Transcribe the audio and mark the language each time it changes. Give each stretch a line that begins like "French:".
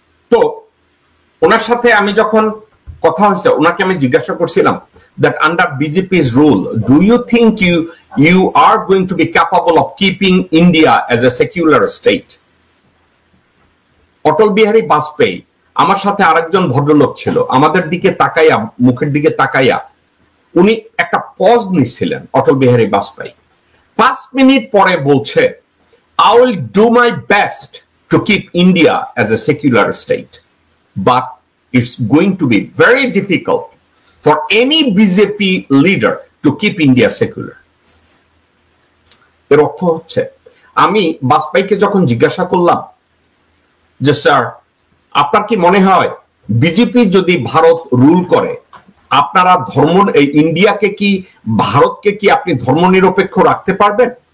Bangla: তো ওনার সাথে আমি যখন কথা হয়েছে, ওনাকে আমি জিজ্ঞাসা করছিলাম
English: that under BJP's rule, do you think you are going to be capable of keeping India as a secular state?
Bangla: Atal Bihari Vajpayee, আমার সাথে আরেকজন ভদ্রলোক ছিল, আমাদের দিকে তাকাইয়া, মুখের দিকে তাকাইয়া উনি একটা পজ নিছিলেন।
English: Atal Bihari Vajpayee
Bangla: 5 মিনিট পরে বলছে,
English: I will do my best to keep India as a secular state, but it's going to be very difficult for any BJP leader to keep India secular.
Bangla: এর অর্থ হচ্ছে, আমি বাজপেয়ীকে যখন জিজ্ঞাসা করলাম যে স্যার আপনার কি মনে হয় বিজেপি যদি ভারত রুল করে, আপনারা ইন্ডিয়াকে কি, ভারতকে কি আপনি ধর্মনিরপেক্ষ রাখতে পারবেন?